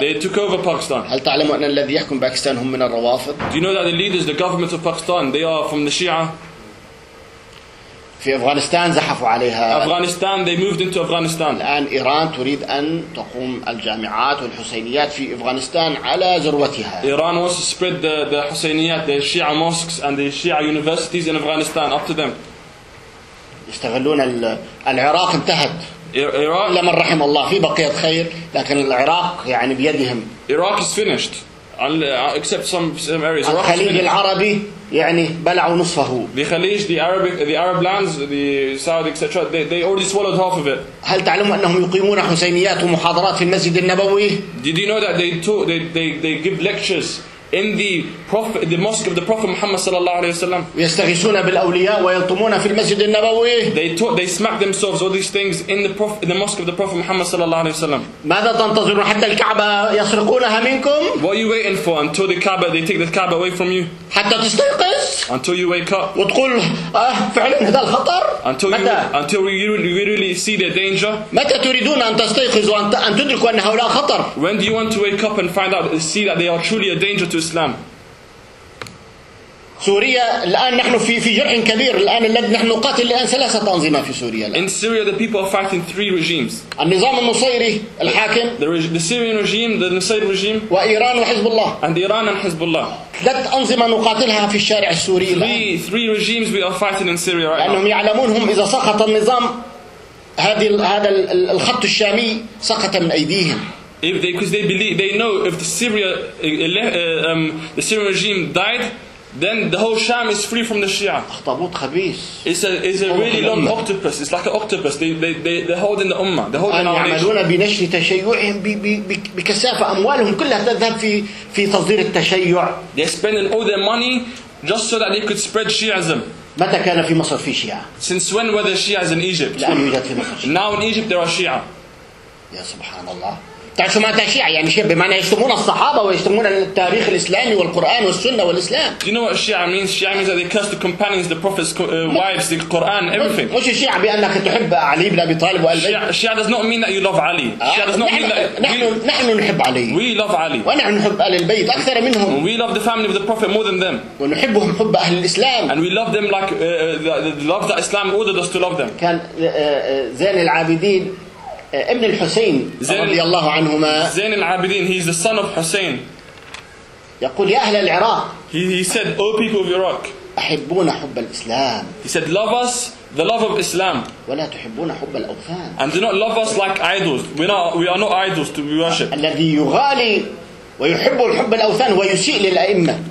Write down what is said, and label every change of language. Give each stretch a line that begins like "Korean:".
English: They took over Pakistan.
Arabic: هل تعلموا أن الذي يحكم باكستان هم من الروافض؟
English: Do you know that the leaders, the government of Pakistan, they are from the Shia?
Arabic: في أفغانستان زحفوا عليها.
English: Afghanistan they moved into Afghanistan.
Arabic: الآن إيران تريد أن تقوم الجامعات والحسينيات في أفغانستان على ذروتها.
English: Iran wants to spread the حسينيات, the Shia mosques and the Shia universities in Afghanistan up to them.
Arabic: يستغلون العراق انتهت.
English: Iraq.
Arabic: لما رحم الله في بقية خير لكن العراق يعني بيدهم.
English: Iraq is finished. Except some areas.
Arabic: الخليج العربي يعني بلعوا نصفه.
English: The Khalij, the Arab lands, the Saudi, etc. They already swallowed half of it.
Arabic: هل تعلم أنهم يقيمون حسينيات ومحاضرات في المسجد النبوي؟
English: Did you know that they give lectures in the prophet, the mosque of the Prophet Muhammad
Arabic: صلى الله عليه وسلم؟ يستغيثون بالأولياء ويلطمون في المسجد النبوي.
English: They smack themselves all these things in the mosque of the Prophet Muhammad
Arabic: صلى الله عليه وسلم. ماذا تنتظرون حتى الكعبة يسرقونها منكم؟
English: What are you waiting for until the Kaaba they take the Kaaba away from you?
Arabic: حتى تستيقظ.
English: Until you wake up.
Arabic: وتقول فعلا هذا الخطر.
English: Until you really see the danger.
Arabic: متى تريدون أن تستيقظ وأن تدركوا أن هؤلاء خطر؟
English: When do you want to wake up and find out and see that they are truly a danger to Islam?
Arabic: سوريا الآن نحن في جرح كبير الآن الذي نحن نقاتل الآن ثلاثة أنظمة في سوريا.
English: In Syria the people are fighting three regimes.
Arabic: النظام النصيري الحاكم.
English: The Syrian regime, the Nusayr regime.
Arabic: وإيران وحزب الله.
English: And Iran and Hezbollah.
Arabic: ثلاث أنظمة نقاتلها في الشارع السوري.
English: Three regimes we are fighting in Syria right now.
Arabic: لأنهم يعلمونهم إذا سقط النظام هذا الخط الشامي سقط من أيديهم.
English: If they, because they believe, they know if the Syria, the Syrian regime died, then the whole Sham is free from the Shia.
Arabic: أخطبوط خبيث.
English: It's a really long octopus. It's like an octopus. They hold in the Ummah. They hold in our nation.
Arabic: يعملون بنشر تشيعهم بكثافة أموالهم كلها تذهب في تصدير التشيع.
English: They're spending all their money just so that they could spread Shiism.
Arabic: متى كان في مصر في شيعة؟
English: Since when were there Shias in Egypt?
Arabic: لا يوجد في مصر.
English: Now in Egypt there are Shia.
Arabic: يا سبحان الله. تعرف ما تشيع يعني شيء بمعنى يشتمون الصحابة ويشتمون التاريخ الإسلامي والقرآن والسنة والإسلام.
English: Do you know what Shia means? Shia means that they curse the companions, the prophets, wives, the Quran, everything.
Arabic: مش الشيعة بأنك تحب علي بن أبي طالب وألبي.
English: Shia does not mean that you love Ali. Shia does not mean that.
Arabic: نحن نحب علي.
English: We love Ali.
Arabic: ونحن نحب أهل البيت أكثر منهم.
English: We love the family of the Prophet more than them.
Arabic: ونحبهم حب أهل الإسلام.
English: And we love them like the love that Islam ordered us to love them.
Arabic: كان زين العابدين. ابن الحسين رضي الله عنهما
English: زين العابدين he's the son of Hussein
Arabic: يقول يا أهل العراق
English: he said O people of Iraq
Arabic: أحبون حب الإسلام
English: he said love us the love of Islam
Arabic: ولا تحبون حب الأوثان
English: and do not love us like idols we are not idols to be worshipped
Arabic: الذي يغالي ويحب الحب الأوثان ويسيء للأئمة